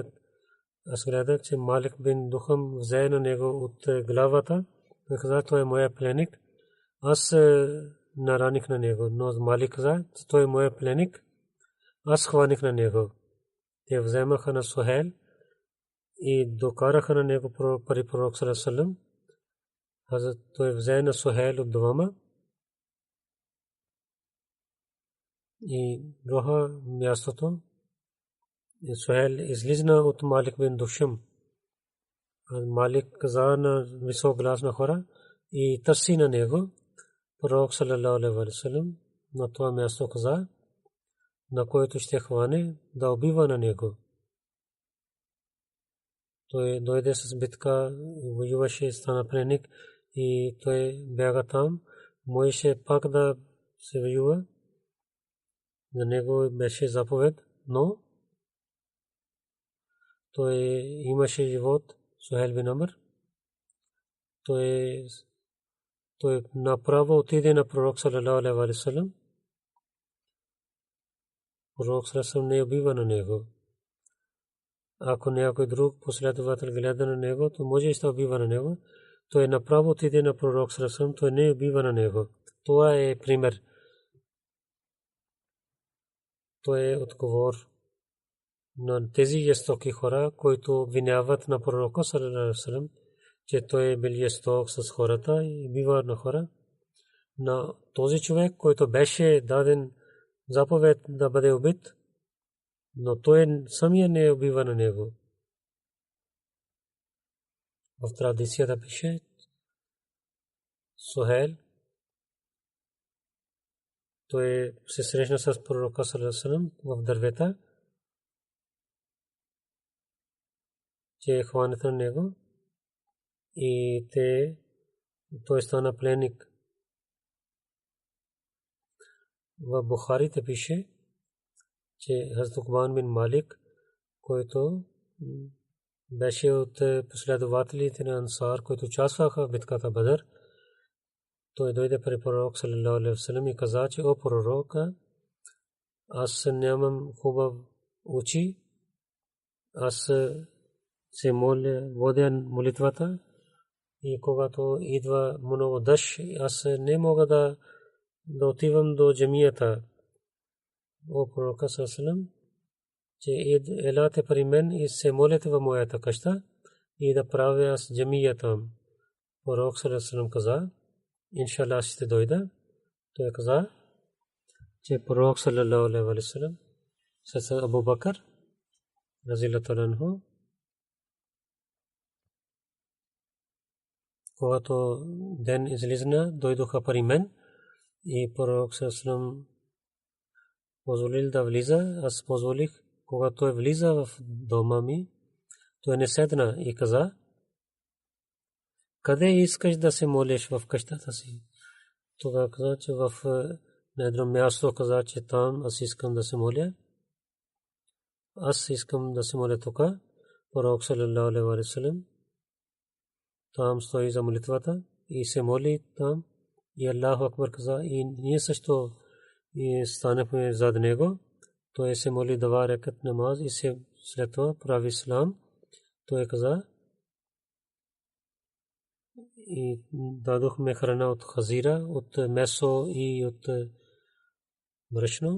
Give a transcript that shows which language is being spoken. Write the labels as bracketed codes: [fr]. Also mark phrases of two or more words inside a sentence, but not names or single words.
[bg] Аз гледах, че Малик бин Духам взе на него от главата. Той каза, той е моя пленник. Аз нараних на него, но Малик каза, че той е моя пленник. Аз хваних на него. Те вземаха на Сухайл и докараха на него при пророк [ar] صلى الله عليه وسلم. [bg] Той взе на Сухайл от двама и доха мястото. Сухайл излизна от Малик бин Душам. Малик каза на висок глас на хора и търси на него. Пророк [ar] صلى الله عليه وسلم [bg] на това място каза, на което ще хване, да убива на него. Той дойде с битка, воюваше, стана пленник и той бяга там. Можеше пак да се воюва. За него беше заповед, но той имаше живот. Сухайл бин Амр. Той направо отиде на пророк [ar] صلى الله عليه وسلم. [bg] Пророк [ar] صلى الله عليه وسلم [bg] не убива на него. Ако някой друг последовател гледа на него, то може да убива на него. Той направо отиде на пророк [ar] صلى الله عليه وسلم, [bg] той не убива на него. Това е пример. Той е отговор на тези жестоки хора, които обвиняват на пророка [ar] صلى الله عليه وسلم, [bg] че той е бил жесток с хората и бива на хора. На този човек, който беше даден заповед да бъде убит, но той самия не убива на него. В традицията пише, Сухайл, той се срещна с пророка [ar] صلى الله عليه وسلم [bg] в дървета, че хванат на него и той стана пленник. В Бухарите пише, че Хазрат Уқбан бин Малик, който беше от последователите на Ансар, които участваха в битката Бадър, той дойде при пророк [ar] صلى الله عليه وسلم [bg] и каза, че о пророка, аз нямам хубав очи, аз се моля, водя молитвата и когато идва много дъжд, аз не мога да отивам до джамията. О пророка саллаллаху, че елате при мен и се молите в моята къща и да правя аз джамията. Пророк саллаллаху каза, иншаллах ще дойда. Той каза, че пророк [ar] صلى الله عليه وسلم [bg] с Абу Бакър [ar] رضي الله عنه, [bg] когато ден излизна, дойдоха при мен и пророк саллаллаху позволил да влиза. Аз позволих, когато той влиза в дома ми, той не седна и каза, къде искаш да се молиш в къщата си? Тогава каза, че в едно място каза, че там аз искам да се моля. Аз искам да се моля тук. Пророк [ar] صلى الله عليه وسلم [bg] там стои за молитвата и се моли там. И [ar] الله أكبر [bg] каза, и ние също и станахме зад него. Той се моли 2 рекат намаз и се след това прави салам. Той каза, и дадохме храна от хазира, от месо и от брашно.